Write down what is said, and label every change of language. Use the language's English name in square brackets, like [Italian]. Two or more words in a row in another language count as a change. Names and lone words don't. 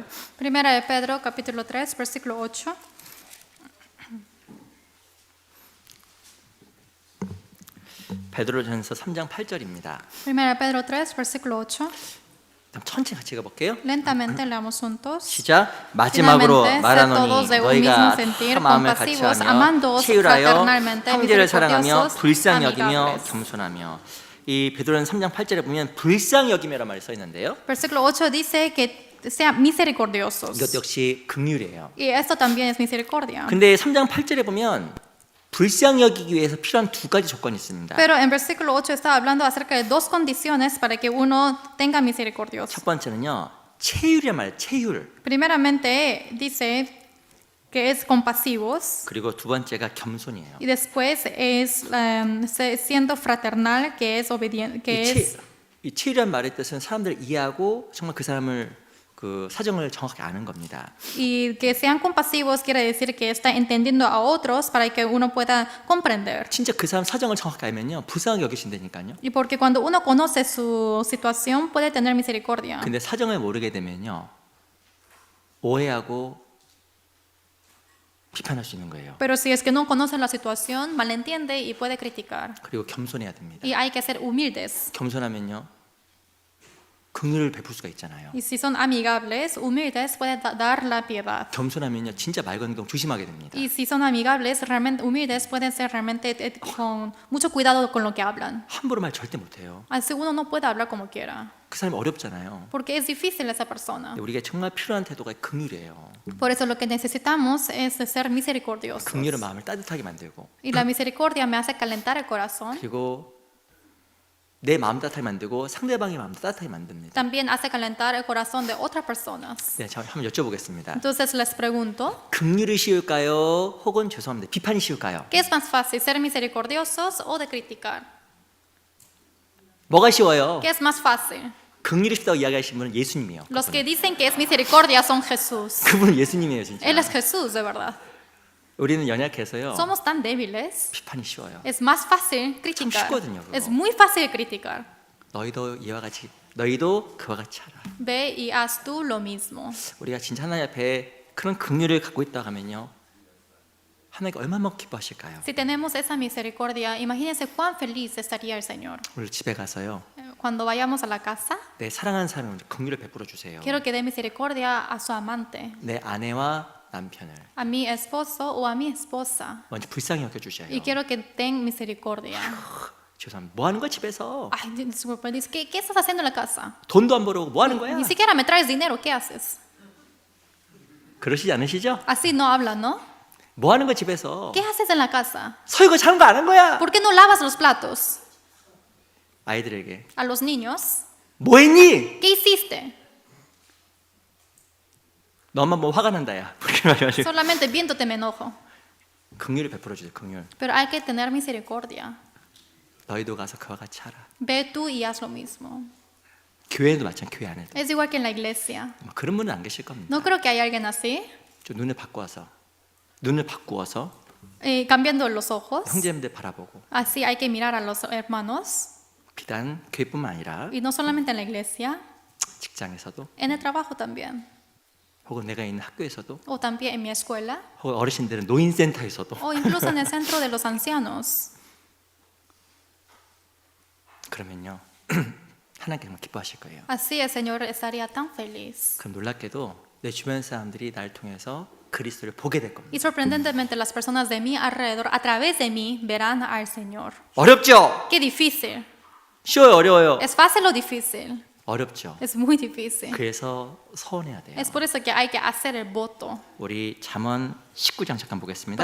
[Spanish] Primera de Pedro, capítulo 3, versículo 8. [Korean] 베드로 전서 3장 8절입니다. [Spanish] Primera de Pedro 3, versículo 8. [Korean] 천천히 같이 읽어볼게요. [Spanish] Lentamente leamos juntos. [Korean] 시작. 마지막으로 [Spanish] Finalmente, [Korean] 말하노니 [Spanish] sed todos de un [Korean] 너희가 [Spanish] mismo sentir, [Korean] 다 마음을 [Spanish] compasivos, [Korean] 같이하며 [Spanish] amándoos [Korean] 채율하여 [Spanish] fraternalmente, [Korean] 형제를 사랑하며 [Spanish] misericordiosos, [Korean] 불쌍히 여기며 [Spanish] amigables. [Korean] 겸손하며. 이 베드로는 3장 8절에 보면 불쌍히 여기며란 말이 써 있는데요. [Spanish] Versículo 8 dice que sean misericordiosos. [Korean] 이것도 역시 긍휼이에요. [Spanish] Y esto también es misericordia. [Korean] 근데 3장 8절에 보면 불쌍히 여기기 위해서 필요한 두 가지 조건이 있습니다. [Spanish] Pero en versículo 8 está hablando acerca de dos condiciones para que uno tenga misericordioso. [Korean] 첫 번째는요. 체율이란 말이에요. 체율. [Spanish] Primeramente dice que es compasivos [Korean] 그리고 두 번째가 겸손이에요. [Spanish] y después es siendo fraternal, que es obediente, que es [Korean] 이 체율이란 말의 뜻은 사람들을 이해하고 정말 그 사람을 그 사정을 정확히 아는 겁니다. [Spanish] y que sean compasivos quiere decir que está entendiendo a otros para que uno pueda comprender. [Korean] 진짜 그 사람 사정을 정확히 알면요 불쌍하게 여기신다니까요. [Spanish] Y porque cuando uno conoce su situación puede tener misericordia. [Korean] 근데 사정을 모르게 되면요 오해하고 비판할 수 있는 거예요. [Spanish] Pero si es que no conoce la situación, malentiende y puede criticar. [Korean] 그리고 겸손해야 됩니다. [Spanish] Y hay que ser humildes. [Korean] 겸손하면요 긍휼을 베풀 수가 있잖아요. [Spanish] Y si son amigables, humildes, pueden dar la piedad. [Korean] 겸손하면요 진짜 말 거는 경 조심하게 됩니다. [Spanish] Y si son amigables, realmente humildes, pueden ser realmente con mucho cuidado con lo que hablan. [Korean] 함부로 말 절대 못해요. [Spanish] Así uno no puede hablar como quiera, [Korean] 그 사람이 어렵잖아요. [Spanish] porque es difícil esa persona. [Korean] 근데 우리가 정말 필요한 태도가 긍휼이에요. [Spanish] Por eso lo que necesitamos es de ser misericordiosos. [Korean] 긍휼은 마음을 따뜻하게 만들고 [Spanish] Y la misericordia me hace calentar el corazón. [Korean] 그리고 내 마음 따뜻하게 만들고 상대방의 마음도 따뜻하게 만듭니다. [Spanish] También hace calentar el corazón de otras personas. [Korean] 네, 자 한번 여쭤보겠습니다. [Spanish] Entonces les pregunto, [Korean] 긍휼이 쉬울까요? 혹은 죄송합니다. 비판이 쉬울까요? [Spanish] ¿qué es más fácil, ser misericordiosos o de criticar? [Korean] 뭐가 쉬워요? [Spanish] ¿Qué es más fácil? [Korean] 긍휼이 쉽다고 이야기하시는 분은 예수님이요. [Spanish] Los que dicen que es misericordia son Jesús. [Korean] 그분은 예수님이에요, 진짜. [Spanish] Él es Jesús, de verdad. [Korean] 우리는 연약해서요. [Spanish] Somos tan débiles. [Korean] 비판이 쉬워요. [Spanish] Es más fácil criticar. [Korean] 쉽거든요, 그거. [Spanish] Es muy fácil criticar. [Korean] 너희도 이와 같이 너희도 그와 같이 하라. [Spanish] Ve y haz tú lo mismo. [Korean] 우리가 진짜 하나님 앞에 그런 긍휼을 갖고 있다 하면요. 하나님께 얼마나 기뻐하실까요? [Spanish] Si tenemos esa misericordia, imagínense cuán feliz estaría el Señor. [Korean] 오늘 집에 가서요. [Spanish] Cuando vayamos a la casa, [Korean] 내 사랑하는 사람을 긍휼을 베풀어 주세요. [Spanish] quiero que dé misericordia a su amante, [Korean] 내 a내와 남편을 [Spanish] a mi esposo o a mi esposa. [Korean] 먼저 불쌍히 여겨 주셔요. [Spanish] Y quiero que den misericordia. [Korean] 죄송합니다. 뭐 하는 거야 집에서? [Spanish] Ay, disculpa, dice, ¿qué estás haciendo en la casa? [Korean] 돈도 안 벌어오고 뭐 하는 거야? [Spanish] Ni siquiera me traes dinero, ¿qué haces? [Korean] 그러시지 않으시죠? [Spanish] Así no hablan, ¿no? [Korean] 뭐 하는 거 집에서? [Spanish] ¿Qué haces en la casa? [Korean] 설거지 하는 거 안 한 거야? [Spanish] ¿Por qué no lavas los platos? [Korean] 아이들에게 [Spanish] A los niños, [Korean] 뭐 했니? [Spanish] ¿qué hiciste? [Korean] 너만 뭐 화가 난다야. 그렇게 말해가지고 [Spanish] Solamente viéndote me enojo. [Korean] 긍휼을 베풀어 주세요. 긍휼. [Spanish] Pero hay que tener misericordia. [Korean] 너희도 가서 그와 같이 하라. [Spanish] Ve tú y haz lo mismo. [Korean] 교회도 마찬가지. 교회 안에도 [Spanish] Es igual que en la iglesia. [Korean] 뭐 그런 분은 안 계실 겁니다. [Spanish] No creo que haya alguien así. [Korean] 좀 눈을 바꾸어서 [Spanish] Cambiando los ojos. [Korean] 형제님들 바라보고 [Spanish] Así hay que mirar a los hermanos. [Korean] 비단 교회뿐만 아니라 [Spanish] Y no solamente en la iglesia, [Korean] 직장에서도 [Spanish] en el trabajo también. [Korean] 혹은 내가 있는 학교에서도 [Spanish] O también en mi escuela. [Korean] 혹은 어르신들은 노인센터에서도 [Spanish] O incluso en el centro de los ancianos. [Korean] 그러면요 하나님께 기뻐하실 거예요. [Spanish] Así el Señor estaría tan feliz. [Korean] 그럼 놀랍게도 내 주변 사람들이 날 통해서 그리스도를 보게 될 겁니다. [Spanish] Y sorprendentemente las personas de mi alrededor, a través de mí, verán al Señor. [Korean] 어렵죠? [Spanish] Qué difícil. [Korean] 쉬워요? 어려워요? [Spanish] ¿Es fácil o difícil? [Korean] 어렵죠. [Spanish] Es muy difícil. [Korean] 그래서 서원해야 돼요. [Spanish] Es por eso que hay que hacer el voto. [Korean] 우리 잠언 19장 잠깐 보겠습니다.